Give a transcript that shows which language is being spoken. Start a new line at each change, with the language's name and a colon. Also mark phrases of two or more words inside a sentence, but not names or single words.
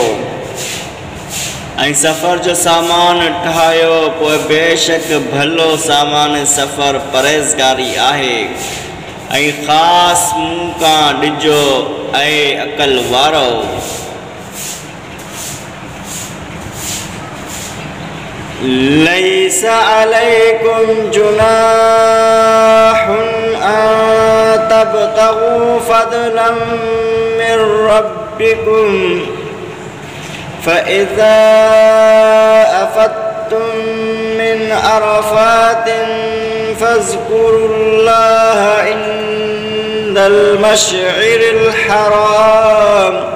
Sindhi: ऐं सफ़र जो सामान ठाहियो पोइ बेशक भलो सामान सफ़र परहेज़गारी आहे ऐं ख़ासि मुंहुं खां ॾिजो ऐं अक़ल वारो।
Arabic: ليس عليكم جناح أن تبتغوا فضلا من ربكم فإذا أفضتم من عرفات فاذكروا الله عند المشعر الحرام